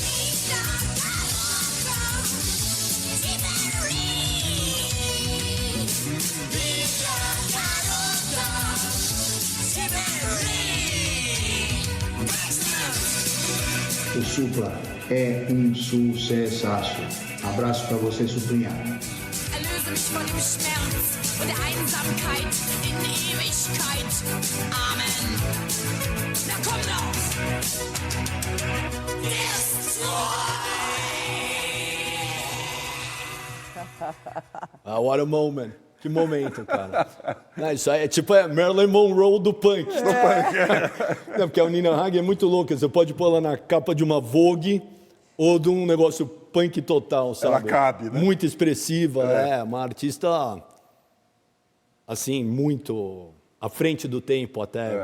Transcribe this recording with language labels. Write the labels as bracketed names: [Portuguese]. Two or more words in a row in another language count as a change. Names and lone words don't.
[Portuguese] O Supla é um sucessaço. Abraço para você, Suplinha. [German] Erlöse mich von dem Schmerz und der Einsamkeit in Ewigkeit. Amen. Na komm drauf. [English] What a moment. [Portuguese] Que momento, cara. Não, isso aí é tipo Marilyn Monroe do punk. Não, porque a Nina Hagen é muito louca. Você pode pôr ela na capa de uma Vogue ou de um negócio punk total, sabe? Ela cabe, né? Muito expressiva, uma artista, assim, muito à frente do tempo até.